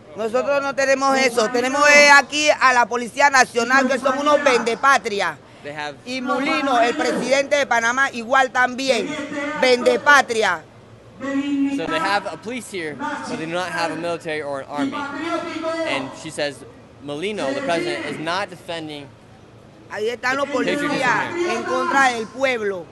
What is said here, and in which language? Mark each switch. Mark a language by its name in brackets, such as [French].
[Spanish] Nosotros no tenemos eso. Tenemos aquí a la Policía Nacional, que son unos vendepatria. Y Mulino, el presidente de Panamá, igual también. Vendepatria. [English] So they have a police here, but they do not have a military or an army. And she says Molino, the president, is not defending. [Spanish] Ahí están los policías en contra del pueblo.